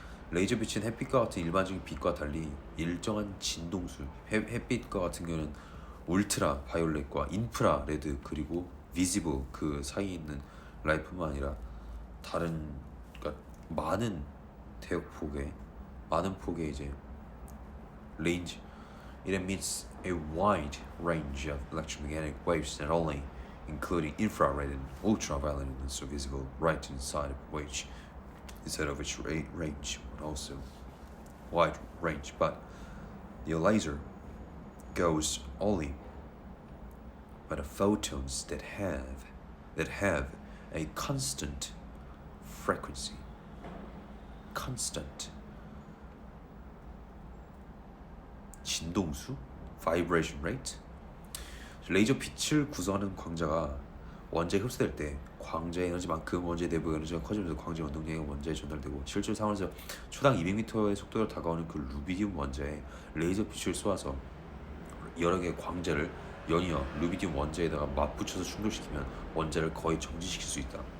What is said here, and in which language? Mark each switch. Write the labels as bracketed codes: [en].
[ko] 레이저 빛은 햇빛과 같은 일반적인 빛과 달리 일정한 진동수, 햇빛과 같은 경우는 울트라 바이올렛과 인프라 레드 그리고 비지블 그 사이에 있는 라이트뿐만 아니라 다른 그러니까 많은 대역폭의 많은 폭의 이제 range. [en] It emits a wide range of electromagnetic waves not only including infrared and ultraviolet and so visible right inside of its range but also wide range, but the laser goes only by the photons that have a constant frequency. constant 진동수 vibration rate. [ko] 레이저 빛을 구성하는 광자가 원자에 흡수될 때 광자의 에너지만큼 원자의 내부 에너지가 커지면서 광자 운동량이 원자에 전달되고 실제 상황에서 초당 200m의 속도로 다가오는 그 루비디움 원자에 레이저 빛을 쏘아서 여러 개의 광자를 연이어 루비디움 원자에다가 맞붙여서 충돌시키면 원자를 거의 정지시킬 수 있다.